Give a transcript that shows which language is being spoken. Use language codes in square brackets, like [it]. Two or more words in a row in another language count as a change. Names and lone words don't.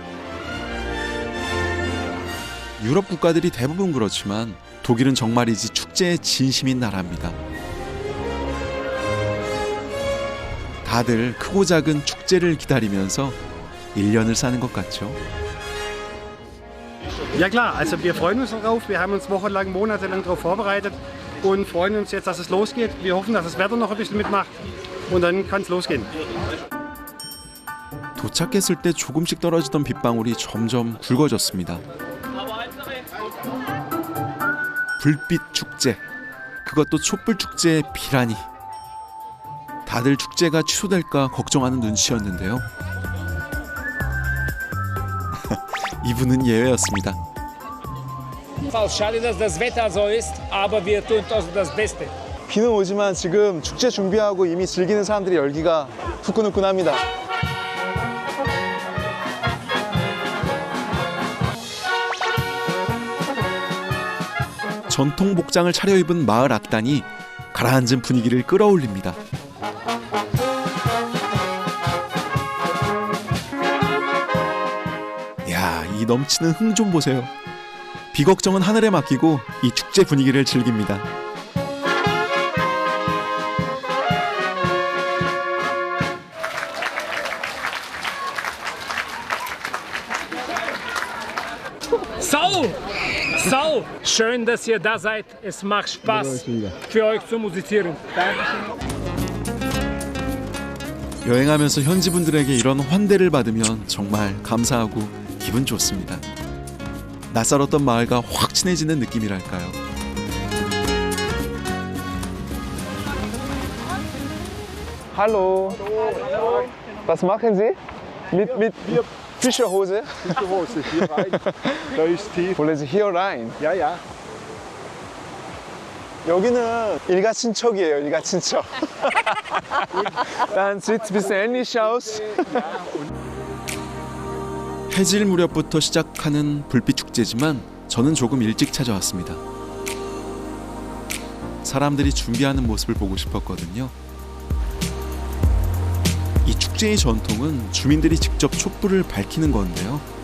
[ko] 유럽 국가들이 대부분 그렇지만 독일은 정말이지 축제에 진심인 나라입니다. 다들 크고 작은 축제를 기다리면서 1년을 사는 것 같죠. [de] Ja klar, also wir freuen uns darauf. Wir haben uns wochenlang, monatelang darauf vorbereitet und freuen uns jetzt, dass es losgeht. Wir hoffen, dass das Wetter noch ein bisschen mitmacht und dann kann es losgehen. [ko] 도착했을 때 조금씩 떨어지던 빗방울이 점점 굵어졌습니다. 불빛 축제, 그것도 촛불 축제의 비라니. 다들 축제가 취소될까 걱정하는 눈치였는데요. 이분은 예외였습니다. [de] Schade, dass das Wetter so ist, aber wir tun das Beste. [ko] 비는 오지만 지금 축제 준비하고 이미 즐기는 사람들의 열기가 후끈후끈합니다. 전통 복장을 차려입은 마을 악단이 가라앉은 분위기를 끌어올립니다. 야, 이 넘치는 흥 좀 보세요. 비걱정은 하늘에 맡기고 이 축제 분위기를 즐깁니다. [de] So, schön, dass ihr da seid. Es macht Spaß für euch zu musizieren. [ko] 여행하면서 현지 분들에게 이런 환대를 받으면 정말 감사하고 기분 좋습니다. 낯설었던 마을과 확 친해지는 느낌이랄까요. [de] Hallo. Was machen Sie? Mit Fischerhose? Fischerhose, hier rein. Da ist tief. Wollen Sie hier rein? Ja, ja. [ko] 여기는 일가친척이에요, 일가친척. [de] Dann sieht's ein bisschen ähnlich aus. [ko] 해질 무렵부터 시작하는 불빛 축제지만 저는 조금 일찍 찾아왔습니다. 사람들이 준비하는 모습을 보고 싶었거든요. 이 축제의 전통은 주민들이 직접 촛불을 밝히는 건데요.